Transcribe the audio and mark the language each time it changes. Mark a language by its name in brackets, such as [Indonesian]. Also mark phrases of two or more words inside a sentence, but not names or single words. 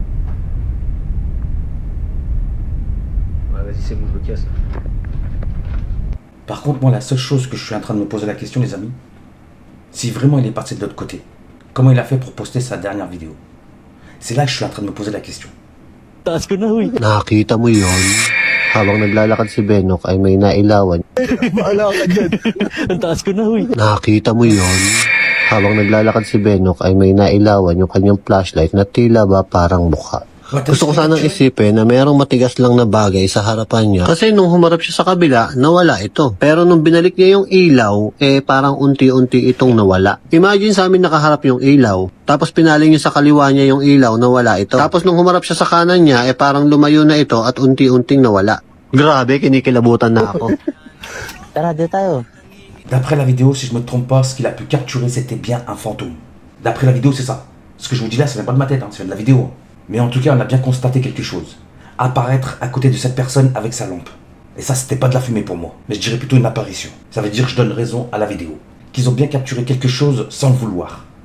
[French] Ouais vas-y c'est bon, je me casse. Par contre, moi, la seule chose que je suis en train de me poser la question, les amis, si vraiment il est passé de l'autre côté, comment il a fait pour poster sa dernière vidéo? C'est là que je suis en train de me poser la question. [Filipino] Taas ko na, huy. Nakakita mo yon? Habang naglalakad si Benok ay may nailawan. Bahala ka dyan. Ang taas ko na, huy. Nakakita mo yon? Habang naglalakad si Benok ay may nailawan yung kanyang flashlight na tila ba parang mukha. Gusto ko sanang isipin na mayroong matigas lang na bagay sa harapan niya. Kasi nung humarap siya sa kabila, nawala ito. Pero nung binalik niya yung ilaw, parang unti-unti itong nawala. Imagine sa amin nakaharap yung ilaw, tapos pinaling niya sa kaliwa niya yung ilaw, nawala ito. Tapos nung humarap siya sa kanan niya, parang lumayo na ito at unti-unting nawala. Grabe, kinikilabutan na ako. Tara, dito tayo. [French] D'après la vidéo, si je me trompe pas, ce qu'il a pu capturer, c'était bien un fantôme. D'après la vidéo, c'est ça. Ce que je vous dis là, ça vient pas de ma tête, hein, ça vient de la vidéo. Mais en tout cas, on a bien constaté quelque chose. Apparaître à côté de cette personne avec sa lampe. Et ça, c'était pas de la fumée pour moi. Mais je dirais plutôt une apparition. Ça veut dire que je donne raison à la vidéo. Qu'ils ont bien capturé quelque chose sans le vouloir.